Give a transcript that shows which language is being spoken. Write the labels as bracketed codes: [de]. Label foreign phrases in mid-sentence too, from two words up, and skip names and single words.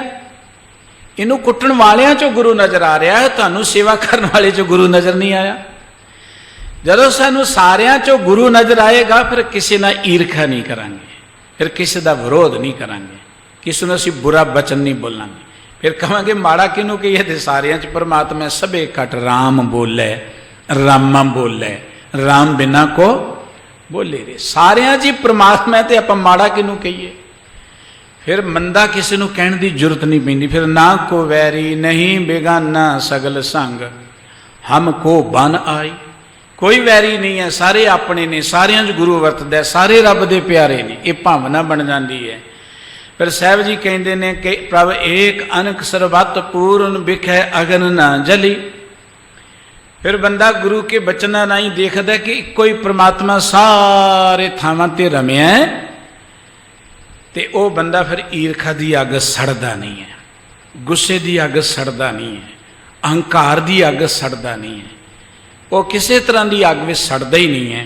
[pa] ਇਨੂ ਕੁਟਣ ਵਾਲਿਆਂ ਚੋਂ ਗੁਰੂ ਨਜ਼ਰ ਆ ਰਹਾ ਹੈ, ਤੁਹਾਨੂੰ ਸੇਵਾ ਕਰਨੇ ਵਾਲੇ ਚੋਂ ਗੁਰੂ ਨਜ਼ਰ ਨਹੀਂ ਆਇਆ। ਜਦੋਂ ਸਾਨੂੰ ਸਾਰਿਆਂ ਚੋਂ ਗੁਰੂ ਨਜ਼ਰ ਆਏਗਾ, ਫਿਰ ਕਿਸੀ ਨਾਲ ਈਰਖਾ ਨਹੀਂ ਕਰਾਂਗੇ, ਫਿਰ ਕਿਸੀ ਕਾ ਵਿਰੋਧ ਨਹੀਂ ਕਰਾਂਗੇ, ਕਿਸੀ ਨੂੰ ਅਸੀਂ ਬੁਰਾ ਬਚਨ ਨਹੀਂ ਬੋਲਾਂਗੇ। ਫਿਰ ਕਹਾਂਗੇ ਮਾੜਾ ਕਿਨੂ ਕਹੀਏ ਤੇ ਸਾਰਿਆਂ ਚ ਪਰਮਾਤਮਾ ਸਬੇ ਘਟ ਰਾਮ ਬੋਲੇ, ਰਾਮਾ ਬੋਲੇ, ਰਾਮ ਬਿਨਾ ਕੋ ਬੋਲੇ ਰੇ। ਸਾਰਿਆਂ ਚ ਪਰਮਾਤਮਾ ਤੇ ਆਪਾਂ ਮਾੜਾ ਕਿਨੂ ਕਹੀਏ? ਫਿਰ ਮੰਦਾ ਕਿਸੀ ਨੂੰ ਕਹਣ ਦੀ ਜਰੂਰਤ ਨਹੀਂ ਪੈਂਦੀ। ਫਿਰ ਨਾ ਕੋ ਵੈਰੀ ਨਹੀਂ ਬੇਗਾਨਾ ਸਗਲ ਸੰਗ ਹਮਕੋ ਬਨ ਆਈ। ਕੋਈ ਵੈਰੀ ਨਹੀਂ ਹੈ, ਸਾਰੇ ਅਪਨੇ ਨੇ, ਸਾਰਿਆਂ 'ਚ ਗੁਰੁ ਵਰਤਦਾ, ਸਾਰੇ ਰਬ ਦੇ ਪਿਆਰੇ ਨੇ। [hi] ये भावना बन जाती है। फिर साहब जी कहते हैं कि [pa] ਪ੍ਰਭ ਏਕ ਅਨਕ ਸਰਬਤ ਪੂਰਣ ਬਿਖੈ ਅਗਨ ਨਾ ਜਲੀ। [hi] फिर बंदा गुरु के बचना नहीं देखता कि इको ही परमात्मा [pa] ਸਾਰੇ ਥਾਵਾਂ ਤੇ ਰਮਿਆ ਹੈ, [hi] तो वह बंदा फिर ईरखा की [pa] ਅਗ ਸੜਦਾ ਨਹੀਂ ਹੈ, [hi] गुस्से की [pa] ਅਗ ਸੜਦਾ ਨਹੀਂ ਹੈ, [hi] अहंकार की [pa] ਅਗ ਸੜਦਾ ਨਹੀਂ ਹੈ, [hi] वो किसी तरह की अग में सड़दा ही नहीं है।